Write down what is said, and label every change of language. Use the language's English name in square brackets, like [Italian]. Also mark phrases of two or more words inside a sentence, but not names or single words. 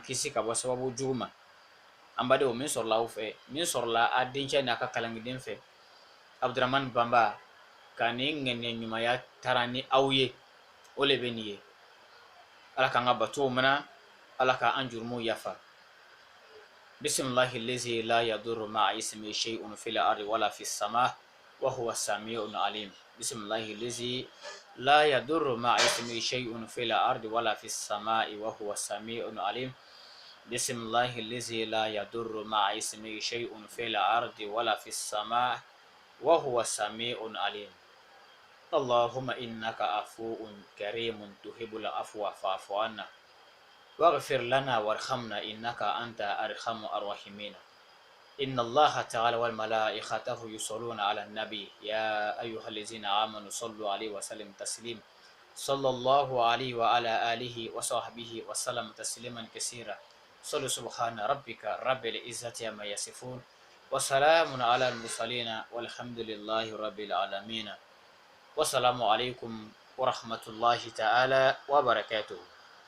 [Bambara] kisi ka bɔ sababu jugu ma an badenw min sɔrɔla aw fɛ min sɔrɔla a dencɛ n'a ka kalangiden fɛ Abdurahmani Banba ka nin ŋɛniya ɲumanya taara ni aw ye o le bɛ nin ye Ala k'an ka batow minɛ Ala k'an jurumu yafa [Arabic] بسم الله الذي لا يضر مع اسمه شيء في الأرض ولا في السماء وهو السميع العليم بسم الله الذي لا يضر مع اسمه شيء في الأرض ولا في السماء وهو السميع العليم بسم الله الذي لا يضر مع اسمه شيء في الأرض ولا في السماء وهو السميع العليم اللهم إنك عفو كريم تحب العفو فاعف عنا واغفر لنا وارحمنا إنك أنت أرحم الراحمين إن الله تعالى والملائكته يصلون على النبي يا أيها الذين آمنوا صلوا عليه وسلم تسليم صلى الله عليه وعلى آله وصحبه وسلم تسليما كثيرا صلوا سبحان ربك رب العزة عما يصفون وسلام على المرسلين والحمد لله رب العالمين والسلام عليكم ورحمة الله تعالى وبركاته